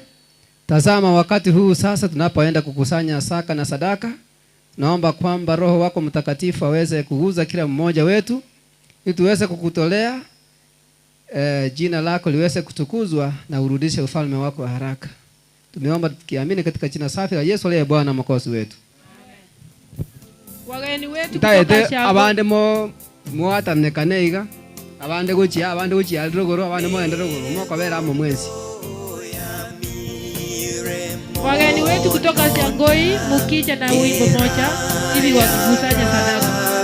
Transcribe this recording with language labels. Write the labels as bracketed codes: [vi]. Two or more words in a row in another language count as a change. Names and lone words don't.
[sw] Tazama wakati huu sasa tunapoenda kukusanya saka na sadaka, naomba kwamba Roho wako Mtakatifu aweze kuguza kila mmoja wetu ili tuweze kukutolea, jina lako liweze kutukuzwa na urudishe ufalme wako haraka. Tumeomba tukiamini katika jina safi la Yesu aliye Bwana Mwokozi wetu. Wageni wetu kutoka Shamba. [guz] Abande muatane kaneiga. Abande guchi alrogoro abande moende rogoro moko bera mo mwezi. [sw] Wageni wetu kutoka Shangoi mukija na wimbo moja ili wakusanye sadaka.